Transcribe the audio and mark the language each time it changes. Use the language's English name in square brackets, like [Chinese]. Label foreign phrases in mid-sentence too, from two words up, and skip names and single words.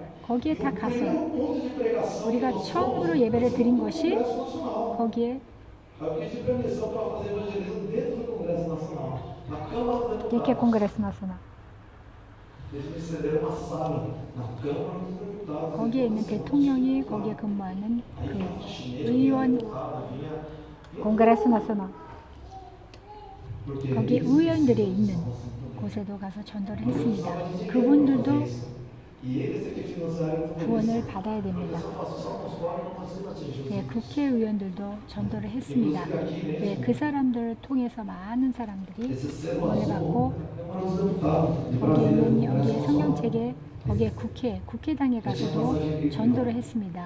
[Korean] 거기에 다 가서 우리가 처음으로 예배를 드린 것이 거기에 이렇게 콩그레스 나서나 거기에 있는 대통령이 거기에 근무하는 그 의원 콩그레스 나서나 거기 의원들이 있는 곳에도 가서 전도를 했습니다. 그분들도 [Portuguese] E eles é que financiaram o [Korean] 구원을 받아야 됩니다. 네, 국회의원들도 전도를 했습니다. 네, 그 사람들을 통해서 많은 사람들이 구원을 받고 거기에 있는 여기에 성경책에 거기에 국회당에 가서도 전도를 했습니다.